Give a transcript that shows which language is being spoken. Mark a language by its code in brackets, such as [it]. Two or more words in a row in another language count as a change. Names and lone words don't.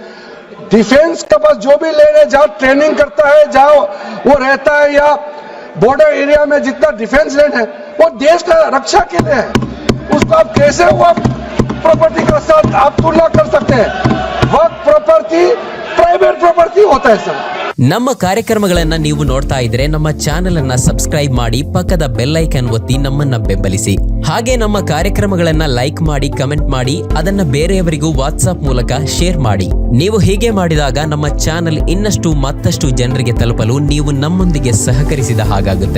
[hi] डिफेंस के पास जो भी लैंड है, जहां ट्रेनिंग करता है, जहां वो रहता है, या [en] border area [hi] में जितना [en] defence land [hi] है, वो देश का रक्षा के लिए है। उसको आप कैसे वक्फ प्रॉपर्टी के साथ आप तुलना कर सकते हैं? वक्फ प्रॉपर्टी [en] private property [hi] होता है सर। [kn] ನಮ್ಮ ಕಾರ್ಯಕ್ರಮಗಳನ್ನ ನೀವು ನೋಡ್ತಾ ಇದ್ರೆ ನಮ್ಮ ಚಾನೆಲ್ ಅನ್ನ ಸಬ್ಸ್ಕ್ರೈಬ್ ಮಾಡಿ, ಪಕ್ಕದ [en] bell icon [kn] ಒತ್ತಿ ನಮ್ಮನ್ನ ಬೆಂಬಲಿಸಿ. ಹಾಗೆ ನಮ್ಮ ಕಾರ್ಯಕ್ರಮಗಳನ್ನ ಲೈಕ್ ಮಾಡಿ, ಕಮೆಂಟ್ ಮಾಡಿ, ಅದನ್ನ ಬೇರೆಯವರಿಗೂ ವಾಟ್ಸ್ಆಪ್ ಮೂಲಕ ಶೇರ್ ಮಾಡಿ. ನೀವು ಹೀಗೆ ಮಾಡಿದಾಗ ನಮ್ಮ ಚಾನೆಲ್ ಇನ್ನಷ್ಟು ಮತ್ತಷ್ಟು ಜನರಿಗೆ ತಲುಪಲು ನೀವು ನಮ್ಮೊಂದಿಗೆ ಸಹಕರಿಸಿದ ಹಾಗಾಗುತ್ತೆ.